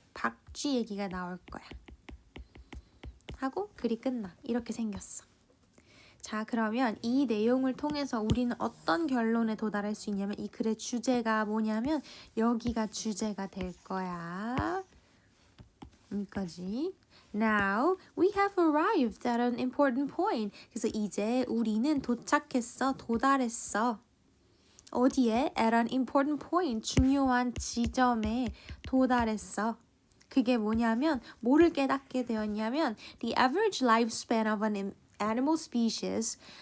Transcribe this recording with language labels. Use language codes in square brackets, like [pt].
[ko] 박쥐 얘기가 나올 거야. 하고 글이 끝나. 이렇게 생겼어. 자, 그러면 이 내용을 통해서 우리는 어떤 결론에 도달할 수 있냐면 이 글의 주제가 뭐냐면 여기가 주제가 될 거야. 여기까지. [en] Now we have arrived at an important point. [ko] 그래서 이제 우리는 도달했어. 어디에? [en] At an important point. [ko] 중요한 지점에 도달했어. 그게 뭐냐면 뭐를 깨닫게 되었냐면 [en] The average lifespan of an animal species.